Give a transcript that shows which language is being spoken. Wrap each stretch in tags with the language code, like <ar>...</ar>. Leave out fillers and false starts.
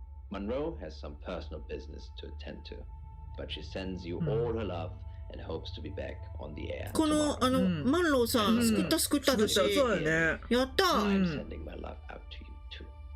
<en>Monroe has some personal business to attend to, but she sends you all her love and hopes to be back on the air.</en> <ja>この、マンローさん、救った私。そうだね。やった。</ja> <en>I'm sending my love out to you too.</en>